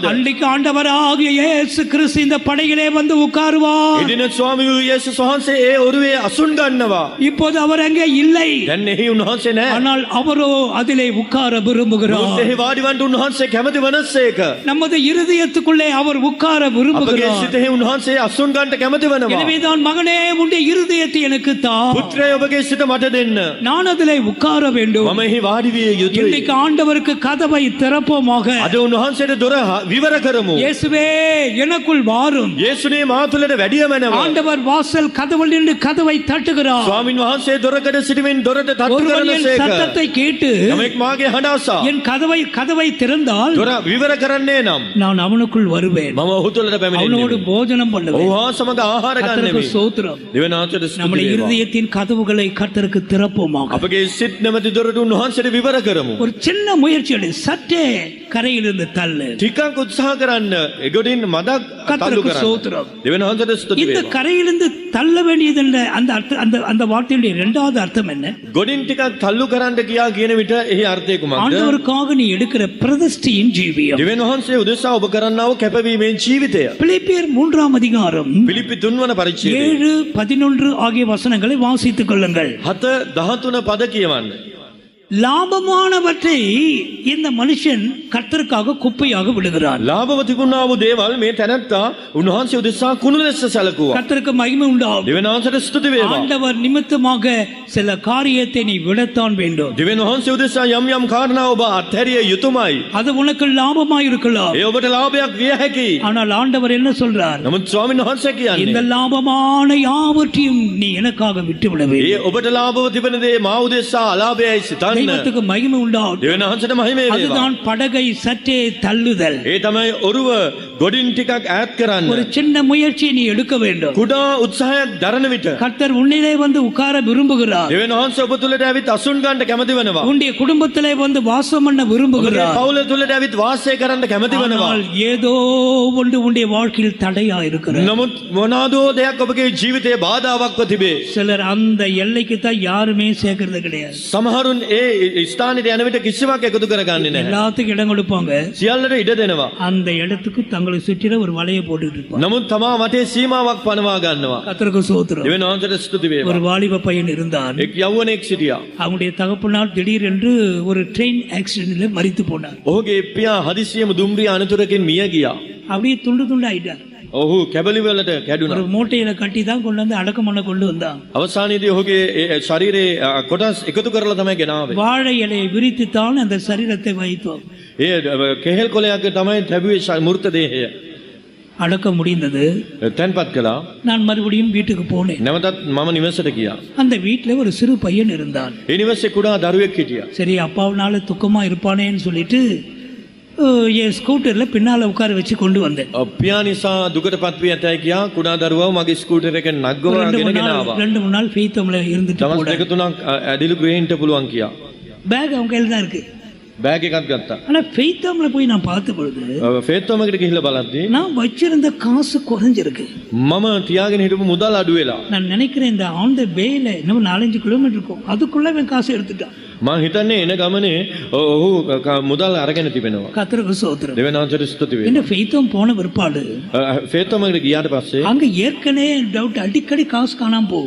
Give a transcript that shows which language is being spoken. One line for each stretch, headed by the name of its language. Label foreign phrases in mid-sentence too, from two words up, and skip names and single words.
Tamil: அன்றைக்கு ஆண்டவராகிய இயேசு கிறிஸ்து இந்த படகிலே வந்து உட்காருவார்.
Sinhala: එදින ස්වාමී වූ යේසුස් වහන්සේ ඒ ඔරුවේ අසුන් ගන්නවා.
Tamil: இப்போது அவர் அங்கே இல்லை.
Sinhala: දැන් එහි උන්වහන්සේ නැහැ.
Tamil: ஆனால் அவரோ அதிலே உட்கார
Sinhala: නමුත්
Tamil: விரும்புகிறார்.
Sinhala: එහි වාඩිවන්ට උන්වහන්සේ කැමති වනසේක.
Tamil: நமது இருதயத்துக்குள்ளே அவர் உட்கார
Sinhala: අපගේ
Tamil: விரும்புகிறார்.
Sinhala: සිතෙහි උන්වහන්සේ අසුන් ගන්නට කැමති වෙනවා.
Tamil: எனவேதான் மகனே, உன்னுடைய இருதயத்தை எனக்கு தா.
Sinhala: පුත්‍රය ඔබගේ සිත මට දෙන්න.
Tamil: நான் அதிலே உட்கார வேண்டும்.
Sinhala: මම එහි වාඩි විය යුතුයි.
Tamil: இன்றைக்கு ஆண்டவருக்கு கதவை திறப்போமாக.
Sinhala: අද උන්වහන්සේට දොර විවර කරමු.
Tamil: இயேசுவே, எனக்குள் வாரும்.
Sinhala: යේසුනේ මා තුළට වැඩිය මැනව.
Tamil: ஆண்டவர் வாசல் கதவில் நின்று கதவை தட்டுகிறார்.
Sinhala: ස්වාමින් වහන්සේ දොරකඩ සිටමින් දොරට තට්ටු
Tamil: ஒருவன் என்
Sinhala: කරනසේක.
Tamil: சத்தத்தை கேட்டு
Sinhala: යමෙක් මාගේ හඬ අසා
Tamil: என் கதவை திறந்தால்
Sinhala: දොර විවර කරන්නේ නම්
Tamil: நான் அவனுக்குள் வருவேன்.
Sinhala: මම ඔහු තුළට
Tamil: அவனோடு
Sinhala: පැමිණෙන්නේ.
Tamil: போஜனம் பண்ணுவேன்.
Sinhala: ඔහු හා සමග ආහාර
Tamil: கர்த்தருக்கு
Sinhala: ගන්නෙමි.
Tamil: ஸ்தோத்திரம்.
Sinhala: දෙවියන් වහන්සේට ස්තුති
Tamil: நம்முடைய
Sinhala: වේවා.
Tamil: இருதயத்தின் கதவுகளை கர்த்தருக்கு திறப்போமாக.
Sinhala: අපගේ සිත් නැමැති දොරට උන්වහන්සේට විවර කරමු.
Tamil: ஒரு சின்ன முயற்சி எடு. சற்றே கரையிலிருந்து தள்ளு.
Sinhala: ටිකක් උත්සාහ කරන්න. එගොඩින් මදක් තල්ලු
Tamil: கர்த்தருக்கு
Sinhala: කරන්න.
Tamil: ஸ்தோத்திரம்.
Sinhala: දෙවියන් වහන්සේට ස්තුති
Tamil: இந்த
Sinhala: වේවා.
Tamil: கரையிலிருந்து தள்ள வேண்டியது என்ற அந்த வார்த்தையுடைய இரண்டாவது அர்த்தம் என்ன?
Sinhala: ගොඩින් ටිකක් තල්ලු කරන්න කියා කියන විට එහි අර්ථය කුමක්ද?
Tamil: ஆண்டவருக்காக நீ எடுக்கிற பிரதிஷ்டையின் ஜீவியம்.
Sinhala: දෙවියන් වහන්සේ උදෙසා ඔබ කරන්නා වූ කැපවීමේ ජීවිතය.
Tamil: பிலிப்பியர் 3 அதிகாரம்
Sinhala: පිලිප්පි 3 වන පරිච්ඡේදය
Tamil: 7, 11 ஆகிய வசனங்களை வாசித்துக் கொள்ளுங்கள்.
Sinhala: 7 13 පද කියවන්න.
Tamil: லாபமானவற்றை இந்த மனுஷன் கர்த்தருக்காக குப்பையாக விடுகிறான்.
Sinhala: ලාභව තිබුණා වූ දේවල් මේ තැනැත්තා උන්වහන්සේ උදෙසා කුණු ලෙස සැලකුවා.
Tamil: கர்த்தருக்கு மகிமை உண்டாகும்.
Sinhala: දෙවියන් වහන්සේට ස්තුති වේවා.
Tamil: ஆண்டவர் நிமித்தமாக சில காரியத்தை நீ விடத்தான் வேண்டும்.
Sinhala: දෙවියන් වහන්සේ උදෙසා යම් යම් කාරණා ඔබ අත්හැරිය යුතුයමයි.
Tamil: அது உனக்கு லாபமாய் இருக்கலாம்.
Sinhala: ඒ ඔබට ලාභයක් විය හැකියි.
Tamil: ஆனால் ஆண்டவர் என்ன சொல்றார்?
Sinhala: නමුත් ස්වාමීන් වහන්සේ
Tamil: இந்த
Sinhala: කියන්නේ
Tamil: லாபமான யாவற்றையும் நீ எனக்காக விட்டுவிட
Sinhala: ඒ
Tamil: வேண்டும்.
Sinhala: ඔබට ලාභව තිබෙන දේ මා උදෙසා අලාභයයි සිතන්න.
Tamil: தெய்வத்துக்கு மகிமை உண்டாகும்.
Sinhala: දෙවියන් වහන්සේට මහිමේ වේවා.
Tamil: அதுதான் படகை சற்றே தள்ளுதல்.
Sinhala: ඒ තමයි ඔරුව ගොඩින් ටිකක් ඈත් කරන්න.
Tamil: ஒரு சின்ன முயற்சியை நீ எடுக்க வேண்டும்.
Sinhala: කුඩා උත්සාහයක් දරන විට
Tamil: கர்த்தர் உன்னிலே வந்து உட்கார விரும்புகிறார்.
Sinhala: දෙවියන් වහන්සේ ඔබ තුළට ඇවිත් අසුන් ගන්නට කැමති වෙනවා.
Tamil: உன்னுடைய குடும்பத்திலே வந்து வாசம் பண்ண
Sinhala: ඔබගේ
Tamil: விரும்புகிறார்.
Sinhala: පවුල තුළට ඇවිත් වාසය කරන්න කැමති වෙනවා.
Tamil: ஆனால் ஏதோ ஒன்று உன்னுடைய வாழ்க்கையில் தடையா இருக்கிறது.
Sinhala: නමුත් මොනවාදෝ දෙයක් ඔබගේ ජීවිතයේ බාධාවක්ව තිබේ.
Tamil: சிலர் அந்த எல்லைக்கு தான் யாருமே சேர்க்கறது கிடையாது.
Sinhala: සමහරුන් ඒ ස්ථානෙට යන විට කිසිවක් එකතු කරගන්නේ නැහැ.
Tamil: எல்லாத்துக்கும் இடம் கொடுப்பாங்க.
Sinhala: සියල්ලට ඉඩ දෙනවා.
Tamil: அந்த இடத்துக்கு தங்களை சுற்றில ஒரு வலையை போட்டுட்டு இருப்பாங்க.
Sinhala: නමුත් තමා මතේ සීමාවක් පනවා ගන්නවා.
Tamil: கர்த்தருக்கு ஸ்தோத்திரம்.
Sinhala: දෙවියන් වහන්සේට ස්තුති වේවා.
Tamil: ஒரு வாலிப பையன் இருந்தான்.
Sinhala: එක් යෞවනෙක් සිටියා.
Tamil: அவனுடைய தகப்பனார் திடீரென்று ஒரு
English: train accident
Tamil: மரித்து போனார்.
Sinhala: ඔහුගේ පියා හදිසියෙම දුම්රිය අනතුරකින් මිය ගියා.
Tamil: அப்படியே துண்டு துண்டு ஆயிட்டார்.
Sinhala: ඔහු කැබලි වලට කැඩුනා.
Tamil: ஒரு மூட்டையில கட்டி தான் கொண்டு வந்து அடக்கம் பண்ண கொண்டு வந்தான்.
Sinhala: අවසානයේදී ඔහුගේ ශරීරයේ කොටස් එකතු කරලා තමයි ගෙනාවේ.
Tamil: வாழை இலையை விரித்து தான் அந்த சரீரத்தை வைத்தோம்.
Sinhala: ඒ කෙහෙල් කොලයක් තමයි තැබුවේ මෘත දේහය.
Tamil: அடக்கம் முடிந்தது.
Sinhala: තැන්පත් කළා.
Tamil: நான் மறுபடியும் வீட்டுக்கு போனேன்.
Sinhala: නැවතත් මම නිවසට ගියා.
Tamil: அந்த வீட்டுல ஒரு சிறு பையன் இருந்தான்.
Sinhala: ඒ නිවසේ කුඩා දරුවෙක් හිටියා.
Tamil: சரி, அப்பாவனால துக்கமா இருப்பானேன்னு சொல்லிட்டு என் ஸ்கூட்டரில் பின்னால் உட்கார வச்சு கொண்டு வந்தேன்.
Sinhala: පියා නිසා දුකටපත් වී ඇතැයි කියා කුඩා දරුවව මගේ ස්කූටර් එකෙන් නග්ගවගෙන ගෙනාවා.
Tamil: 2-3 நாள் ஃபெய்த்தோமில் இருந்துட்டு
Sinhala: දවස්
Tamil: போனேன்.
Sinhala: දෙක තුනක් ඇදිලු ග්‍රේන්ට පුළුවන් කියා.
Tamil: பேக் அவங்க கையில் தான் இருக்கு.
Sinhala: බෑග් එකක් ගත්තා.
Tamil: ஆனால் ஃபெய்த்தோமில் போய் நான் பார்த்த பொழுது
Sinhala: ෆේත්තෝම එකට ගිහිල්ලා බලද්දී
Tamil: நான் வச்சிருந்த காசு குறைஞ்சிருக்கு.
Sinhala: මම තියාගෙන හිටපු මුදල් අඩු වෙලා.
Tamil: நான் நினைக்கிறேன் இந்த
English: on the way
Tamil: இன்னும் 4-5 கிலோமீட்டர் இருக்கும், அதுக்குள்ள அவன் காசு எடுத்துட்டான்.
Sinhala: මම හිතන්නේ එන ගමනේ ඔහු මුදල් අරගෙන තිබෙනවා.
Tamil: கர்த்தருக்கு ஸ்தோத்திரம்.
Sinhala: දෙවියන්වහන්සේට ස්තුති වේ.
Tamil: இந்த ஃபெய்த்தோம் போன பிற்பாடு
Sinhala: ෆේත්තෝම එකට ගියාට පස්සේ
Tamil: அங்க ஏற்கனவே டவுட் அடிக்கடி காசு காணாம போகும்.